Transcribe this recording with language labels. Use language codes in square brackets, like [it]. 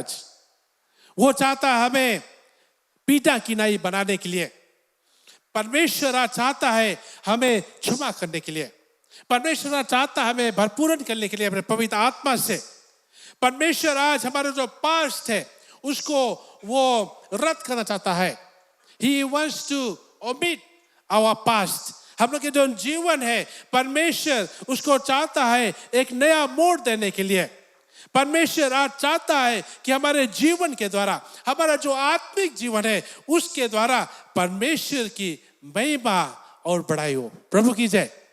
[hi] आज वो चाहता है हमें पीटा की नहीं बनाने के लिए। परमेश्वर आज चाहता है हमें क्षमा करने के लिए। परमेश्वर आज चाहता है हमें भरपूरण करने के लिए अपने पवित्र आत्मा से। परमेश्वर आज हमारा जो पास्ट है उसको वो रद्द करना चाहता है। [en] He wants to omit our past। [hi] हम लोग के जो जीवन है परमेश्वर उसको चाहता है एक नया मोड़ देने के लिए। परमेश्वर आज चाहता है कि हमारे जीवन के द्वारा, हमारा जो आत्मिक जीवन है उसके द्वारा परमेश्वर की महिमा और बढ़ाई हो। प्रभु की जय।